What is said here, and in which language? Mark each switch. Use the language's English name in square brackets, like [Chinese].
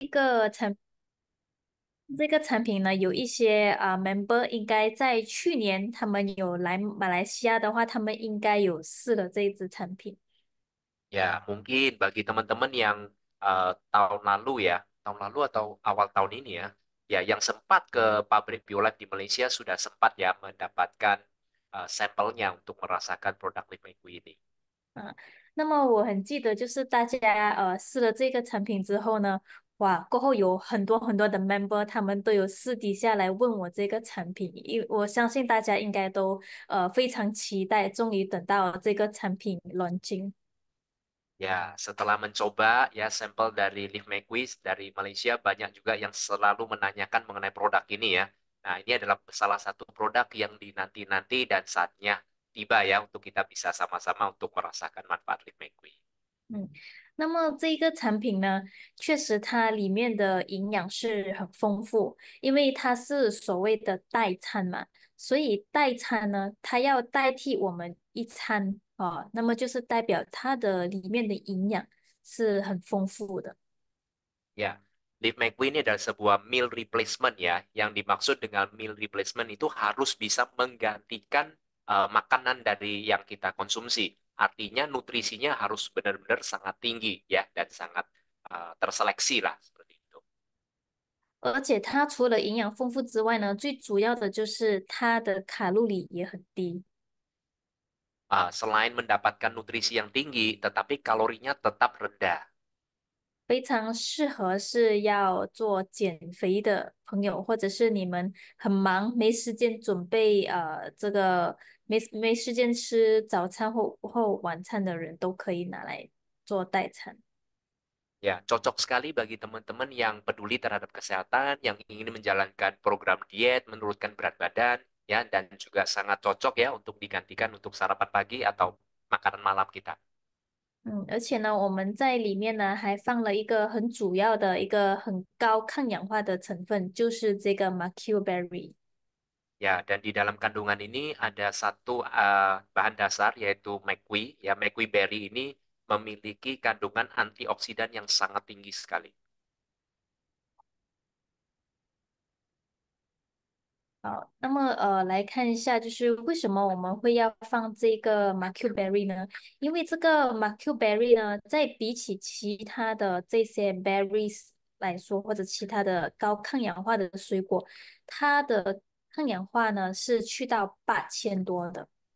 [Chinese] 个产这个产品呢，有一些member 应该在去年他们有来马来西亚的话，他们应该有试了这一支产品。 [Indonesian] Ya, mungkin bagi teman-teman yang tahun lalu ya, tahun lalu atau awal tahun ini ya, ya yang sempat ke pabrik Biolab di Malaysia sudah sempat ya mendapatkan sampelnya untuk merasakan produk Live ini. [Chinese] 啊，那么我很记得，就是大家试了这个产品之后呢，哇，过后有很多很多的 member，他们都有私底下来问我这个产品，因为我相信大家应该都非常期待，终于等到这个产品 launching。 [Indonesian] Ya, setelah mencoba ya sampel dari Live Quiz dari Malaysia banyak juga yang selalu menanyakan mengenai produk ini ya. Nah, ini adalah salah satu produk yang dinanti-nanti dan saatnya tiba ya untuk kita bisa sama-sama untuk merasakan manfaat Live Quiz. [Chinese] 嗯，那么这个产品呢，确实它里面的营养是很丰富，因为它是所谓的代餐嘛，所以代餐呢，它要代替我们一餐啊，那么就是代表它的里面的营养是很丰富的。 [Indonesian] Ya, Live McQueen ini adalah sebuah meal replacement ya. Yang dimaksud dengan meal replacement itu harus bisa menggantikan makanan dari yang kita konsumsi. Artinya nutrisinya harus benar-benar sangat tinggi ya dan sangat terseleksi lah seperti itu. [Chinese] 而且它除了营养丰富之外呢，最主要的就是它的卡路里也很低。 [Indonesian] Selain mendapatkan nutrisi yang tinggi, tetapi kalorinya tetap rendah. [Chinese] 非常适合是要做减肥的朋友，或者是你们很忙没时间准备这个没时间吃早餐或晚餐的人都可以拿来做代餐。 [Indonesian] Ya, cocok sekali bagi teman-teman yang peduli terhadap kesehatan, yang ingin menjalankan program diet, menurunkan berat badan, ya, dan juga sangat cocok ya untuk digantikan untuk sarapan pagi atau makanan malam kita. [Chinese] 嗯，而且呢，我们在里面呢还放了一个很主要的一个很高抗氧化的成分，就是这个 mercury。 [Indonesian] Ya, dan di dalam kandungan ini ada satu bahan dasar yaitu McQueen. Ya, McQueen berry ini memiliki kandungan antioksidan yang sangat tinggi sekali. [Chinese] 好，那么来看一下，就是为什么我们会要放这个 marqueberry 呢？因为这个 marqueberry 呢，在比起其他的这些 berries 来说，或者其他的高抗氧化的水果，它的抗氧化呢是去到8000多的。